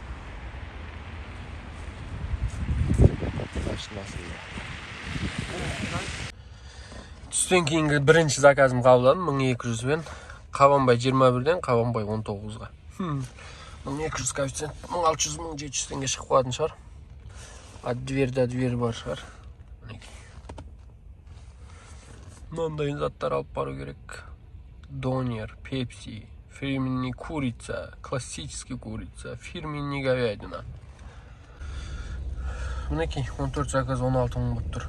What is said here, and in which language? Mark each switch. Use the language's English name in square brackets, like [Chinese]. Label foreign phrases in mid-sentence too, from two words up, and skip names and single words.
[Kazakh] Түстен кейінгі бірінші заказым қабылдадым 1200-бен. Қабанбай 21-ден, Қабанбай 19-ға. 1200 коэффициент 1600-1700 теңге шығып қалатын шығар. [Russian] От дверь до дверь [Kazakh] бар шығар. Мынандай заттар алып бару керек. [Russian] Донер, пепси, фирменный курица, классический курица, фирменный говядина. [Kazakh] Мінекей, 14 заказ 16 мың болып тұр.